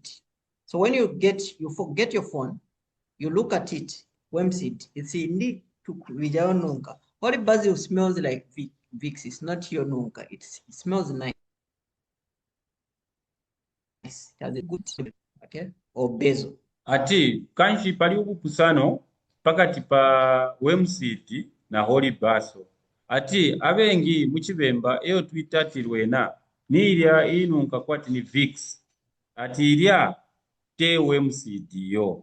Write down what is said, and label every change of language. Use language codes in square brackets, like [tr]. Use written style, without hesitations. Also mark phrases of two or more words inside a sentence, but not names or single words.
[en] So when you get your phone, you look at it, worm seed. It's indeed to vijaonunga. Holy basil smells like Vicks. It's not your nunga. It smells nice. It has a good smell, okay? Or basil. [bem] Ati kanshi paliwo kupusano pakati pa wormseed na [en] holy basil. [bem] Ati abengi muchibemba eyo twita tilwena nilya inunka kwati ni Vicks. Ati ilya te wormseed yo.